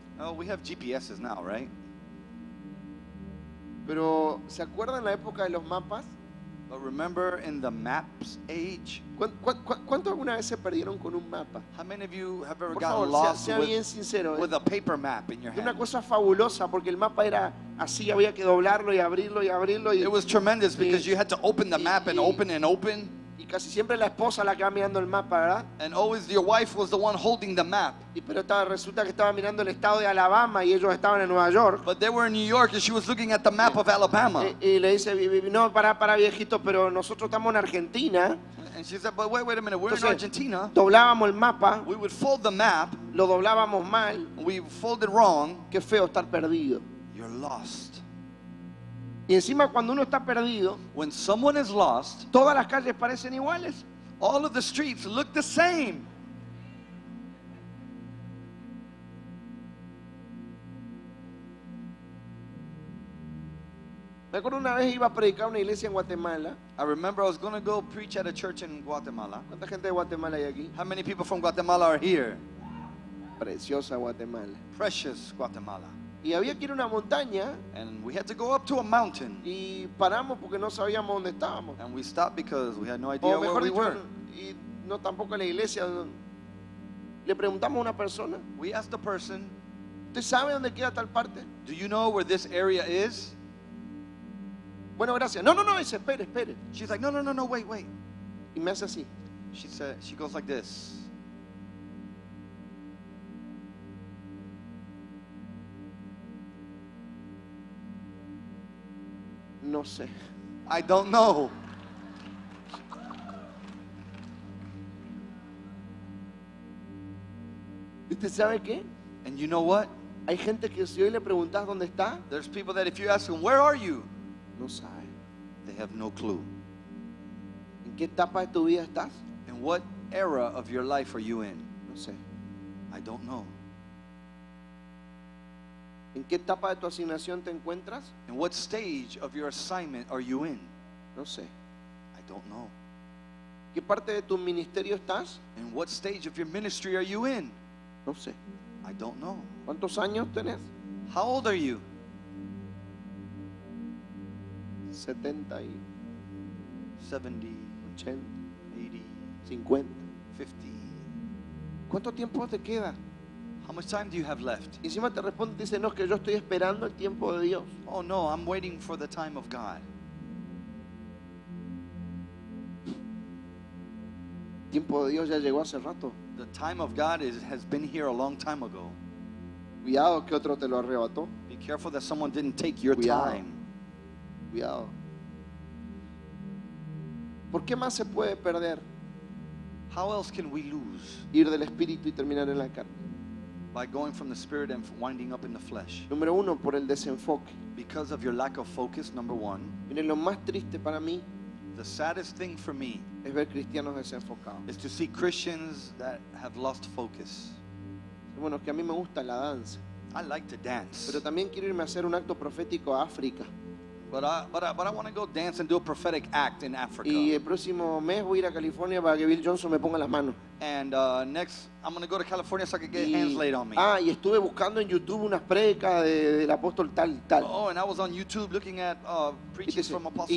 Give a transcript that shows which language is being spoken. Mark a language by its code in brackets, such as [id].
[en] Oh, we have GPSs now, right? [es] Pero ¿se acuerdan la época de los mapas? [en] But remember in the maps age, [es] ¿Cuánto alguna vez se perdieron con un mapa? [en] how many of you have ever [es] Por [en] gotten [es] favor, [en] lost [es] sea bien sincero. [en] with a paper map in your [es] Era una [en] hand? [es] cosa fabulosa porque el mapa era así, había que doblarlo y abrirlo y abrirlo. [en] It was tremendous because you had to open the map and y- open and open. [es] Y casi siempre la esposa la que va mirando el mapa, ¿verdad? [en] And always your wife was the one holding the map. [es] Pero resulta que estaba mirando el estado de Alabama y ellos estaban en Nueva York. [en] But they were in New York and she was looking at the map of Alabama. [es] Y le dice, no, para viejito, pero nosotros estamos en Argentina. [en] And she said, but wait a minute, we're in [es] Entonces, [en] Argentina. [es] doblábamos el mapa, [en] We would fold the map, [es] lo doblábamos mal. [en] we folded wrong. [es] Qué feo estar perdido. [en] You're lost. [es] Y encima cuando uno está perdido, [en] When someone is lost, [es] todas las calles parecen iguales. [en] all of the streets look the same. [es] Me acuerdo una vez iba a predicar a una iglesia en Guatemala. [en] I remember I was going to go preach at a church in Guatemala. [es] ¿Cuánta gente de Guatemala hay aquí? [en] How many people from Guatemala are here? [es] Preciosa Guatemala. [en] Precious Guatemala. [es] Y había que ir a una montaña [en] And we had to go up to a mountain. [es] y paramos porque no sabíamos dónde estábamos. [en] And we stopped because we had no idea [es] O [en] where [es] mejor [en] we [es] dicho, [en] were. [es] y no tampoco a la iglesia. Le preguntamos a una persona, [en] We asked the person, [es] ¿usted sabe dónde queda tal parte? [en] do you know where this area is? [es] Bueno, gracias. No, dice, espere. [en] She's like, no, wait. [es] Y me hace así. [en] She said, she goes like this. [es] No sé. [en] I don't know. [es] ¿Y usted sabe qué? [en] And you know what? [es] Hay gente que si hoy le preguntas dónde está, [en] There's people that if you ask them, where are you? [es] no sabe. [en] They have no clue. [es] ¿En qué etapa de tu vida estás? [en] And what era of your life are you in? [es] No sé. [en] I don't know. [es] ¿En qué etapa de tu asignación te encuentras? [en] And what stage of your assignment are you in? [es] No sé. [en] I don't know. [es] ¿Qué parte de tu ministerio estás? [en] And what stage of your ministry are you in? [es] No sé. [en] I don't know. [es] ¿Cuántos años tenés? [en] How old are you? [es] 70 y [en] 70, [es] 80, [en] 80, [es] 50. [en] 50. [es] ¿Cuánto tiempo te queda? [en] How much time do you have left? [es] Y encima te responde y dice, no, es que yo estoy esperando el tiempo de Dios. [en] Oh no, I'm waiting for the time of God. [es] El tiempo de Dios ya llegó hace rato. [en] The time of God has been here a long time ago. [es] Cuidado que otro te lo arrebató. [en] Be careful that someone didn't take your [es] Cuidado. [en] time. [es] Cuidado. ¿Por qué más se puede perder? [en] How else can we lose? [es] Ir del espíritu y terminar en la carne. [en] By going from the spirit and winding up in the flesh. [es] Número uno, por el desenfoque. [en] Because of your lack of focus, number one. [es] Miren, lo más triste para mí [en] The saddest thing for me [es] es ver cristianos desenfocados. [en] is to see Christians that have lost focus. [es] Bueno, es que a mí me gusta la danza, [en] I like to dance, [es] pero también quiero irme a hacer un acto profético a África. [en] but I want to go dance and do a prophetic act in Africa. [es] Y el próximo mes voy a ir a California para que Bill Johnson me ponga las manos. [en] And next, I'm going to go to California so I can get hands laid on me. [es] Y estuve buscando en YouTube unas predicas del apóstol tal y tal. [en] Oh, and I was on YouTube looking at preachings from Apostle